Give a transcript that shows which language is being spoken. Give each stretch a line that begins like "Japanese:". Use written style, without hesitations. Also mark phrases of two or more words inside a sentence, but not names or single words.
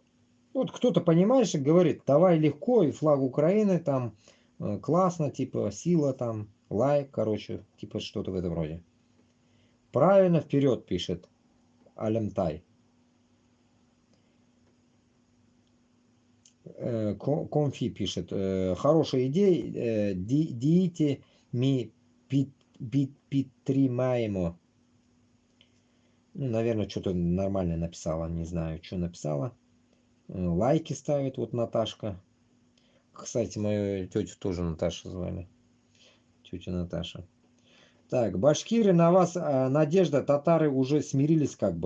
Russian: Вот кто-то, понимаешь, говорит, давай легко, и флаг Украины там классно, типа сила там, лайк, короче, типа что-то в этом роде. Правильно, вперед, пишет Алямтай. Конфи пишет, хорошая идея,
Ukrainian: дійте ми підтримаємо.
Russian: Ну, наверное, что-то нормально написала, не знаю, что написала. Лайки ставит вот Наташка. Кстати, мою тетю тоже Наташа звали. Тетя Наташа. Так, башкиры, на вас надежда, татары уже смирились как бы.